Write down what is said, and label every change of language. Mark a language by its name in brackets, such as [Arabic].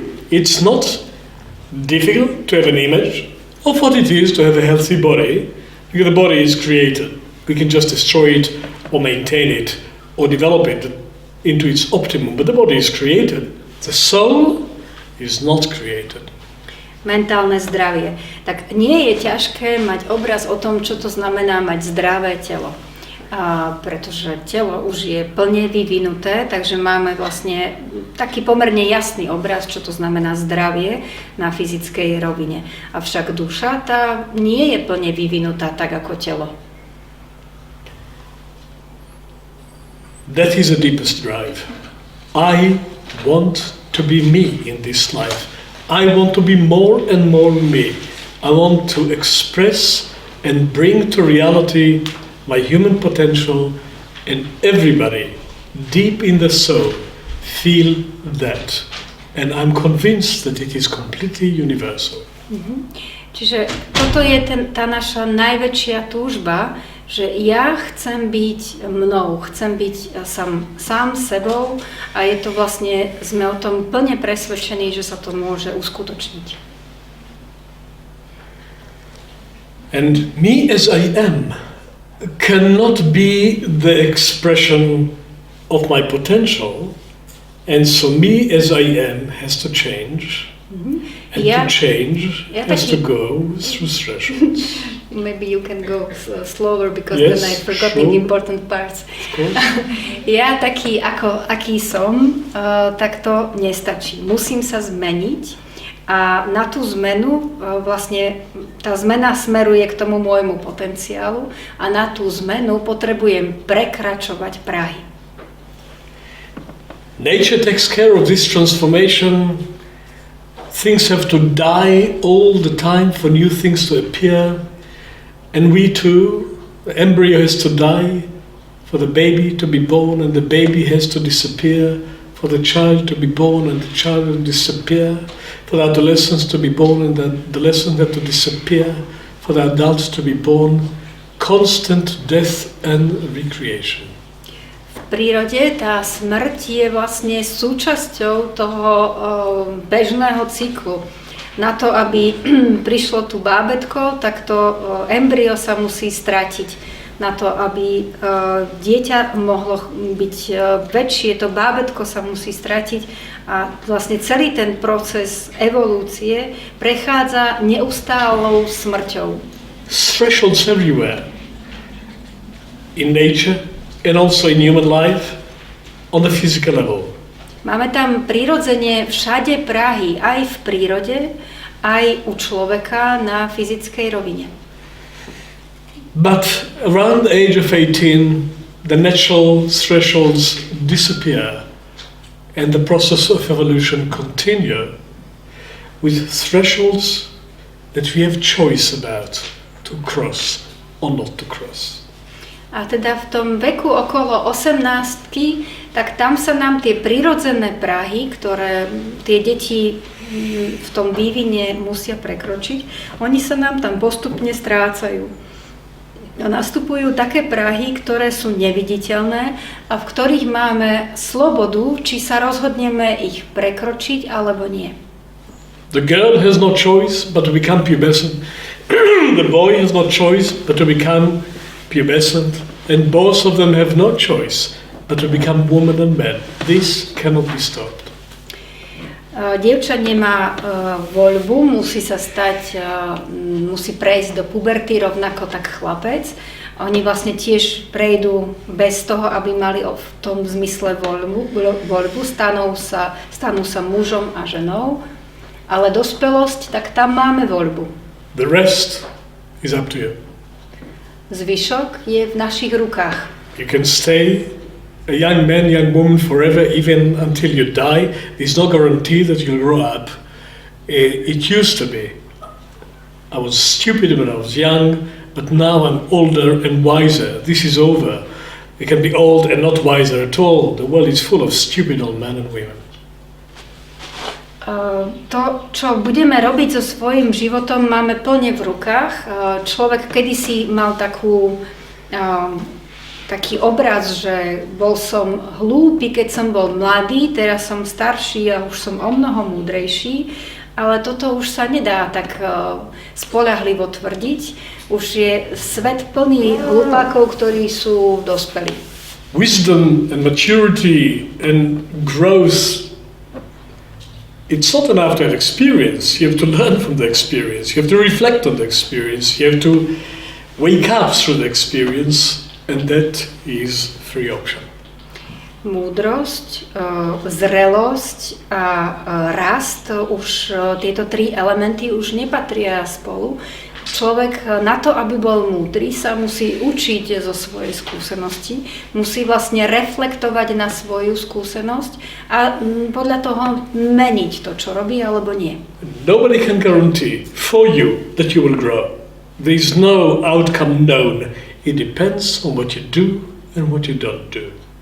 [English] It's not difficult to have an image of what it is to have a healthy body, because the body is created. We can just destroy it or maintain it or develop it into its optimum, but the body is created. The soul is not created. [Slovak] Mentálne zdravie. Tak nie je ťažké mať obraz o tom, čo to znamená mať zdravé telo. Pretože telo už je plne vyvinuté, takže máme vlastne taký pomerne jasný obraz, čo to znamená zdravie na fyzickej rovine. Avšak duša tá nie je plne vyvinutá tak ako telo. [English] That is the deepest drive. I want to be me in this life. I want to be more and more me. I want to express and bring to reality my human potential, and everybody deep in the soul feel that. And I'm convinced that it is completely universal. [Slovak] Čiže toto je tá naša najväčšia túžba, že ja chcem byť mnou, chcem byť sám sebou a je to vlastne, sme o tom plne presvedčení, že sa to môže uskutočniť. [English] And me as I am cannot be the expression of my potential, and so me as I am has to change, and to change has to go through thresholds. Maybe you can go slower, because yes, then I forgot sure. the important parts. [Slovak] Ja taký, aký som, tak to nestačí. Musím sa zmeniť a na tú zmenu vlastne tá zmena smeruje k tomu môjmu potenciálu a na tú zmenu potrebujem prekračovať prahy. [English] Nature takes care of this transformation. Things have to die all the time for new things to appear. And we too, the embryo has to die for the baby to be born, and the baby has to disappear for the child to be born, and the child will disappear, for the adolescents to be born, and the adolescent have to disappear, for the adults to be born. Constant death and recreation. [Slovak] V prírode tá smrť je vlastne súčasťou toho bežného cyklu. Na to, aby prišlo tu bábätko, tak to embryo sa musí stratiť. Na to, aby dieťa mohlo byť väčšie, to bábätko sa musí stratiť a vlastne celý ten proces evolúcie prechádza neustálou smrťou. [English] Thresholds everywhere. In nature and also in human life on the physical level. [Slovak] Máme tam prirodzene všade prahy, aj v prírode, aj u človeka na fyzickej rovine. [English] But around the age of 18, the natural thresholds disappear and the process of evolution continue with thresholds that we have choice about to cross or not to cross. [Slovak] A teda v tom veku okolo 18-ky, tak tam sa nám tie prirodzené prahy, ktoré tie deti v tom vývine musia prekročiť, oni sa nám tam postupne strácajú. A nastupujú také prahy, ktoré sú neviditeľné a v ktorých máme slobodu, či sa rozhodneme ich prekročiť alebo nie. [English] The girl has no choice but to become pubescent. The boy has no choice but to become pubescent, and both of them have no choice but to become woman and man. This cannot be stopped. [Slovak] Dievča nemá voľbu, musí prejsť do puberty rovnako tak chlapec. Oni vlastne tiež prejdú bez toho, aby mali v tom zmysle voľbu, stanú sa mužom a ženou, ale dospelosť, tak tam máme voľbu. [English] The rest is up to you. [Slovak] Zvyšok je v našich rukách. [English] You can stay a young man, young woman forever, even until you die. There's no guarantee that you'll grow up. It used to be. I was stupid when I was young, but now I'm older and wiser. This is over. We can be old and not wiser at all. The world is full of stupid old men and women. [Slovak] To, čo budeme robiť so svojím životom, máme plne v rukách. Človek kedysi mal taký obraz, že bol som hlúpy, keď som bol mladý, teraz som starší a už som omnoho múdrejší, ale toto už sa nedá tak spoľahlivo tvrdiť. Už je svet plný hlupákov, ktorí sú dospelí. [English] Wisdom and maturity and growth, it's not enough to have experience. You have to learn from the experience. You have to reflect on the experience. You have to wake up through the experience, and that is free option. [Slovak] Múdrosť, zrelosť a rast, už tieto tri elementy už nepatria spolu. Človek na to, aby bol múdry, sa musí učiť zo svojej skúsenosti, musí vlastne reflektovať na svoju skúsenosť a podľa toho meniť to, čo robí alebo nie. [English] Nobody can guarantee for you that you will grow. There is no outcome known. It depends on what you do and what you don't do.